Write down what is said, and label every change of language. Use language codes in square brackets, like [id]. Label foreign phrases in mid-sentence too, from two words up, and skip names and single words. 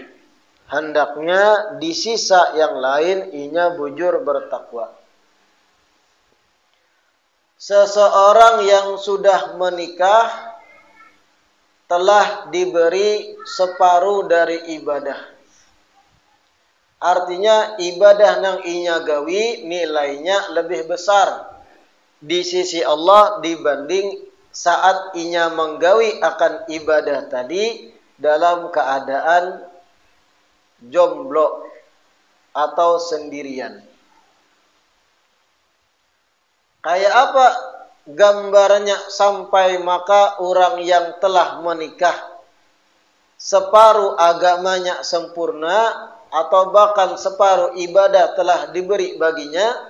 [bjn] Hendaknya di sisa yang lain inya bujur bertakwa. [id] Seseorang yang sudah menikah telah diberi separuh dari ibadah. [bjn] Artinya ibadah nang inya gawi nilainya lebih besar di sisi Allah dibanding saat inya menggawi akan ibadah tadi dalam keadaan jomblo atau sendirian. [id] Kayak apa gambarannya sampai maka orang yang telah menikah separuh agamanya sempurna atau bahkan separuh ibadah telah diberi baginya?